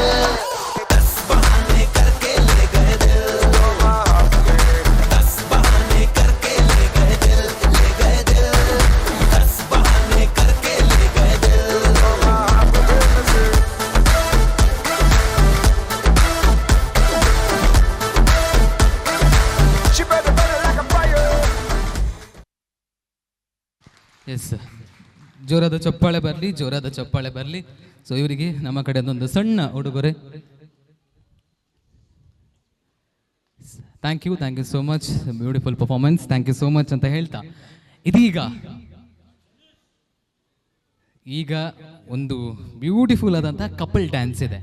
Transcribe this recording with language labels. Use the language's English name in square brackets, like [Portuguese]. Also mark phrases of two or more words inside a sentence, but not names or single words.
[Hindi] दस बहाने करके ले गए दिल, दस बहाने करके ले गए दिल, ले गए दिल। दस बहाने करके ले गए दिल। [English] She better like a fire. [Kannada] ಎಸ್, ಜೋರಾದ ಚಪ್ಪಾಳೆ ಬರಲಿ, ಜೋರಾದ ಚಪ್ಪಾಳೆ ಬರಲಿ. ಸೊ ಇವರಿಗೆ ನಮ್ಮ ಕಡೆಯಿಂದ ಒಂದು ಸಣ್ಣ ಉಡುಗೊರೆ. [English] thank you so much, beautiful performance, thank you so much [Kannada] ಅಂತ ಹೇಳ್ತಾ ಈಗ ಒಂದು ಬ್ಯೂಟಿಫುಲ್ ಆದಂಥ [English] couple dance [Kannada] ಇದೆ.